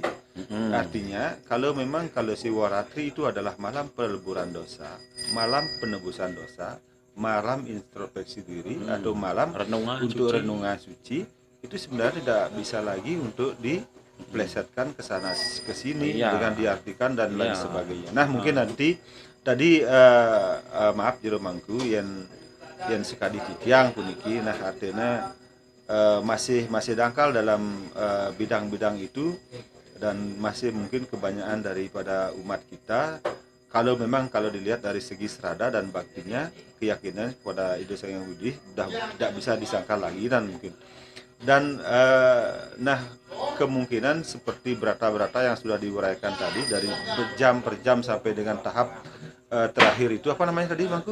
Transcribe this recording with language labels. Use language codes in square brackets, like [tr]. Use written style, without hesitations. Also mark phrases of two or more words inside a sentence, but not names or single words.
[id] Artinya kalau Siwaratri itu adalah malam peleburan dosa, malam penebusan dosa, malam introspeksi diri atau malam renungan suci, itu sebenarnya tidak bisa lagi untuk diplesetkan ke sana ke sini dengan diartikan dan lain sebagainya. Nah, mungkin nanti tadi maaf jero mangku yang sekali [ban] titiang puniki, [id] nah artinya masih dangkal dalam bidang-bidang itu, dan masih mungkin kebanyakan daripada umat kita kalau dilihat dari segi serada dan baktinya, keyakinan kepada Ido Sang Hyang Widi sudah tidak bisa disangka lagi, dan mungkin nah kemungkinan seperti berata-berata yang sudah diuraikan tadi dari jam per jam sampai dengan tahap terakhir itu apa namanya tadi Bangku?